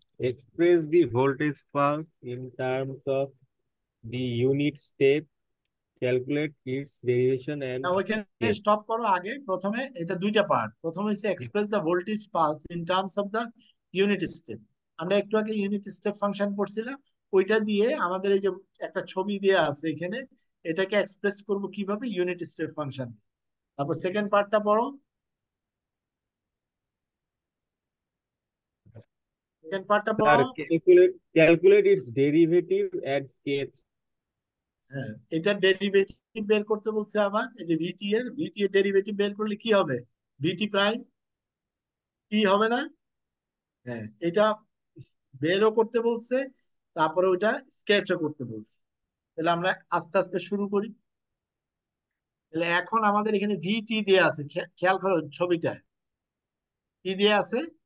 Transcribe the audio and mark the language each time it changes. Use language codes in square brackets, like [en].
[en] Express the voltage pulse in terms of the unit step, calculate its derivation and [bn] না ওইখানে [en] step. [bn] Stop করো। আগে প্রথমে এটা দুইটা পার্ট, প্রথমে হচ্ছে express the voltage pulse in terms of the unit step. আমরা একটু আগে ইউনিট স্টেপ ফাংশন পড়ছিলাম, ওইটা দিয়ে আমাদের এই যে একটা ছবি দেয়া আছে এখানে, এটাকে এক্সপ্রেস করব কিভাবে? Unit step function. তারপর সেকেন্ড পার্টটা পড়ো। সেকেন্ড পার্টটা পড়ো। [en] Sir, calculate its derivative and sketch. [bn] হ্যাঁ, এটা ডেরিভেটিভ বের করতে বলছে। আবার এই যে ভিটি এর ডেরিভেটিভ বের করলে কি হবে? ভিটি প্রাইম কি হবে না? হ্যাঁ, এটা বেরও করতে বলছে, তারপরে ওইটা স্কেচও করতে বলছে। তাহলে আমরা আস্তে আস্তে শুরু করি। তাহলে এখন আমাদের এখানে ভিটি দেয়া আছে, খেয়াল করো ছবিটায় কি দেয়া আছে?